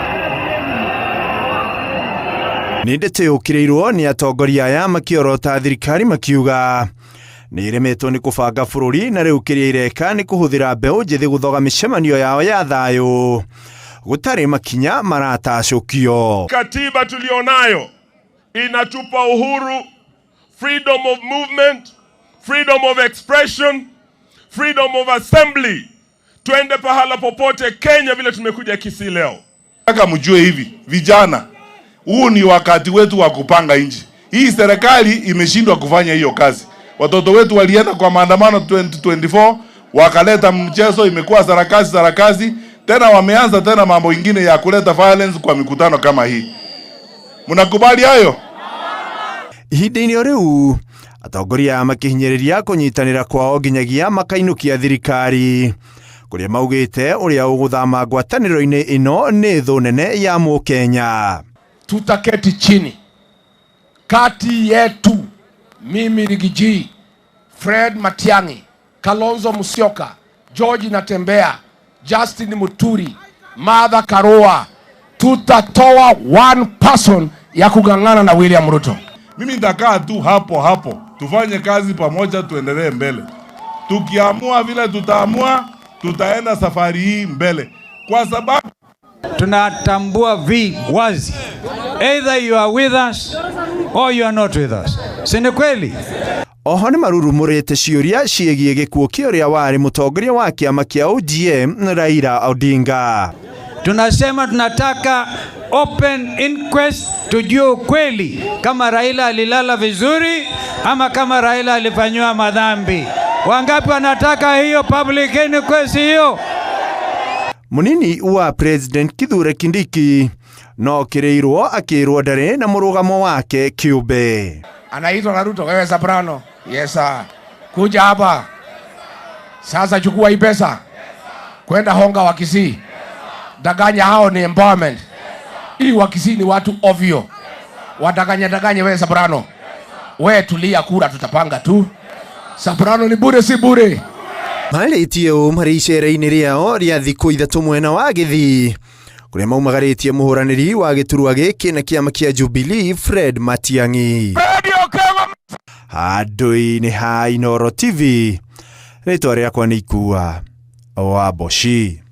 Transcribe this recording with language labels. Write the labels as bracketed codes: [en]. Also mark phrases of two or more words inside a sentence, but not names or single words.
[ki] Nĩ ndeto yũkĩrĩirwo nĩ atongoria aya makĩorota thirikari makiuga nĩ iremetwo nĩ kũbanga bũrũri na rĩu kĩrĩa ireka nĩ kũhũthĩra mbeũ njĩthĩ gũthoga mĩcemanio yao ya thayũ gũtarĩ makinya maratacũkio. [sw] Katiba tulionayo inatupa uhuru, [en] freedom of movement, freedom of expression, freedom of assembly. [sw] Tuende pahala popote Kenya vile tumekuja Kisii leo. Nataka mjue hivi, vijana, huu ni wakati wetu wa kupanga nchi. Hii serikali imeshindwa kufanya hiyo kazi. Watoto wetu walienda kwa maandamano 2024, wakaleta mchezo, imekuwa sarakasi, tena wameanza tena mambo ingine ya kuleta violence kwa mikutano kama hii. Mnakubali hayo? [ki] Ihinda-inĩ rĩu atongoria makĩhinyĩrĩria kũnyitanĩra kwao nginyagia makainukia thirikari kũrĩa maugĩte ũrĩa ũgũthama ngwatanĩro-inĩ ĩno nĩ thũ nene ya Mũkenya. [sw] Tutaketi chini kati yetu, mimi Rigiji, Fred Matiang'i, Kalonzo Musyoka, George Natembeya, Justin Muturi, Martha Karua, tutatoa [en] one person [sw] ya kugangana na William Ruto. Mimi nitakaa tu hapo tufanye kazi pamoja, tuendelee mbele. Tukiamua vile tutaamua, tutaenda safari hii mbele, kwa sababu tunatambua wazi, [en] either you are with us or you are not with us. [sw] Si ni kweli? [ki] Oho nĩ marurumũrĩte ciũria ciĩgiĩ gĩkuũ kĩa ũrĩa warĩ mũtongoria wa kĩama kĩa ODM Raila Odinga. [sw] Tunasema tunataka [en] open inquest, [sw] tujue ukweli kama Raila alilala vizuri ama kama Raila alifanywa madhambi. Wangapi wanataka hiyo [en] public inquest [sw] hiyo? [ki] Munini wa President Kithure Kindiki no kĩrĩirwo akĩrwo ndarĩ na mũrũgamo wake kĩũmbe. [sw] Anaitwa na Ruto, wewe Soprano. [en] Yes sir. [sw] Kuja hapa. Sasa chukua hii pesa. Kwenda honga wa Kisii. Daganya hao ni empowerment. Hii wa Kisii ni watu ovyo. Wadaganya wewe Soprano. Wewe tulia, kura tutapanga tu. Soprano ni bure si bure. [ki] Marĩtie marĩ icera-inĩ rĩao rĩa thikũ ithatũ mwena wa Gĩthii kũrĩa maumagarĩtie mũhũranĩri wa gĩturwa gĩkĩ na kĩama kĩa Jubilee Fred Matiang'i. Handũ-inĩ ha Inooro TV, rĩtwa rĩakwa nĩ Ikua wa Boshi.